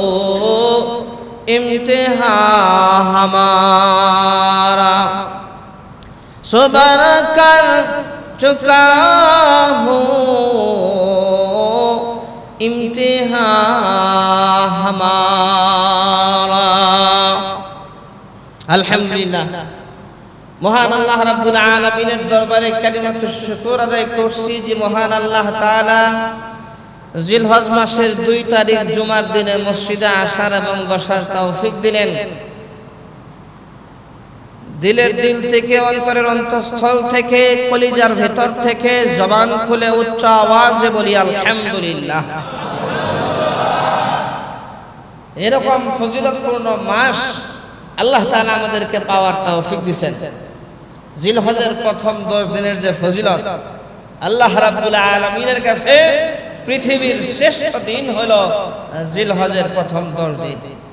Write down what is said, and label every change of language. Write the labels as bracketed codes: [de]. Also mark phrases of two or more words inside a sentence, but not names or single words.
[ur] امتحان ہمارا صبر کر چکا ہو امتحان ہمارا [bn] الحمدللہ মহান [ar] الله رب العالمين [bn] দরবারে [ar] كلمة الشكر [bn] আদায় করছি যে মহান আল্লাহ তাআলা জিলহজ মাসের 2 তারিখ জুমার দিনে মসজিদে আসার এবং বসার তৌফিক দিলেন দিলের দিল থেকে অন্তরের অন্তঃস্থল থেকে কলিজার ভেতর থেকে জবান খুলে উচ্চ আওয়াজে বলি আলহামদুলিল্লাহ এরকম ফজিলতপূর্ণ মাস আল্লাহ তাআলা আমাদেরকে পাওয়ার তৌফিক দিবেন জিলহজের প্রথম 10 দিনের যে ফজিলত [ar] الله رب العالمين [bn] কাছে পৃথিবীর শ্রেষ্ঠ দিন হলো জিলহজের প্রথম 10 দিন